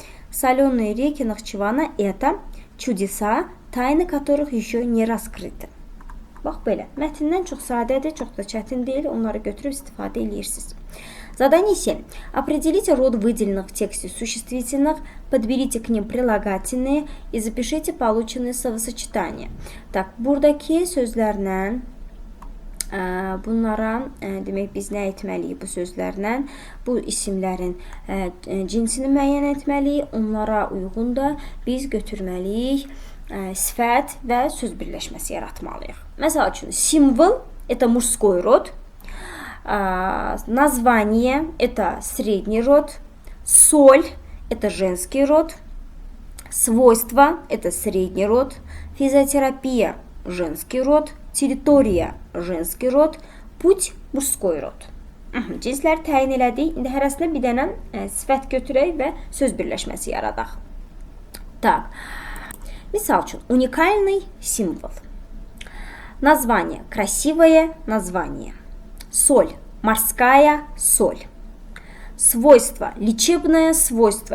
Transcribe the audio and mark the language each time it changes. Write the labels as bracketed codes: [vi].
[ru] Соленые реки Нахчывана – это чудеса, тайны которых еще не раскрыты. [az] Bax, belə. Mətndən çox sadədir, çox da çətin deyil. Onları götürüb istifadə edirsiniz. [ru] Задание 7. Определите род выделенных в тексте существительных, подберите к ним прилагательные и запишите полученные словосочетания. [az] Так, buradakı sözlərlə bunlara demək biz nə etməliyik bu sözlərlə? Bu isimlərin cinsini müəyyən etməliyik. Onlara uyğun da biz götürməliyik sifət və söz birləşməsi yaratmalıyıq. Məsəl üçün, [ru] символ – это мужской род. Название – это средний род. Соль – это женский род. Свойства – это средний род. Физиотерапия – женский род. Территория – женский род. Pуть – mужской род. [az] Cinsləri təyin elədik. İndi hərəsinə bir dənə sifət götürək və söz birləşməsi yaradaq. Так. Misal üçün, [ru] уникальный символ. Название – красивое название. Соль – морская соль. Свойство – лечебное свойство.